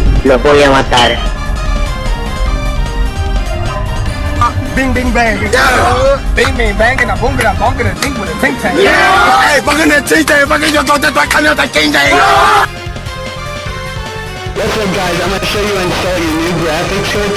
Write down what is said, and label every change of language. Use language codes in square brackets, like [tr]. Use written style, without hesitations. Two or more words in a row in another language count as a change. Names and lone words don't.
[es] Lo voy a matar. [en] Bing bing bang. Bing bing bang and a boom and a bong and a ding with a ting tang. Hey, fucking that ting tang, fucking your daughter, I can't have ting tang. What's up guys, I'm gonna show you how to install your new graphics card.